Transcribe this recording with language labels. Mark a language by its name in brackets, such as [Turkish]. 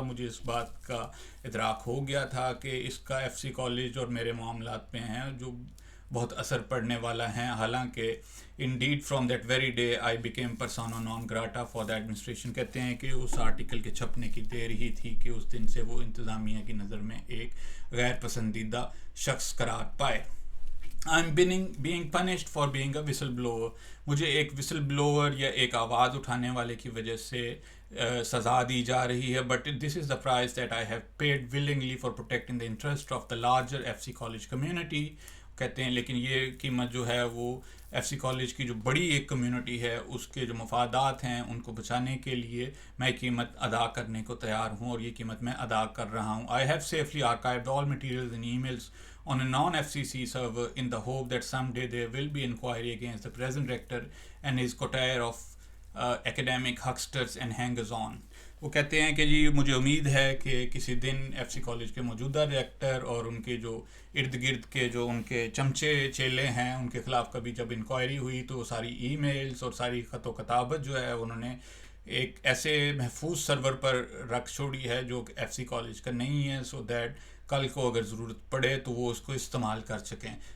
[Urdu] مجھے اس بات کا ادراک ہو گیا تھا کہ اس کا ایف سی کالج اور میرے معاملات پہ ہیں جو بہت اثر پڑنے والا ہیں. حالانکہ [English] Indeed from that very day I became persona non grata for the administration. [Urdu] کہتے ہیں کہ اس آرٹیکل کے چھپنے کی دیر ہی تھی کہ اس دن سے وہ انتظامیہ کی نظر میں ایک غیر پسندیدہ شخص قرار پائے. [English] I'm being punished for being a whistleblower. [Urdu] مجھے ایک وسل بلوور یا ایک آواز اٹھانے والے کی وجہ سے سزا دی جا رہی ہے. [English] But this is the price that I have paid willingly for protecting the interest of the larger F C college community. [Urdu] کہتے ہیں لیکن یہ قیمت جو ہے وہ ایف سی کالج کی جو بڑی ایک کمیونٹی ہے اس کے جو مفادات ہیں ان کو بچانے کے لیے میں قیمت ادا کرنے کو تیار ہوں اور یہ قیمت میں ادا کر رہا ہوں. [English] I have safely archived all materials and emails on a non-FCC server in the hope that someday there will be inquiry against the present rector and his coterie of academic hucksters and hangers-on. [Urdu] وہ کہتے ہیں کہ جی مجھے امید ہے کہ کسی دن F C college کے موجودہ ریکٹر اور ان کے جو ارد گرد کے جو ان کے چمچے چیلے ہیں ان کے خلاف کبھی جب انکوائری ہوئی تو ساری ای میلز اور ساری خط و کتابت جو ہے انہوں نے ایک ایسے محفوظ سرور پر رکھ چھوڑی ہے جو ایف سی کالج کا نہیں ہے, [English] so that [Urdu] کل کو اگر ضرورت پڑے تو وہ اس کو استعمال کر سکیں.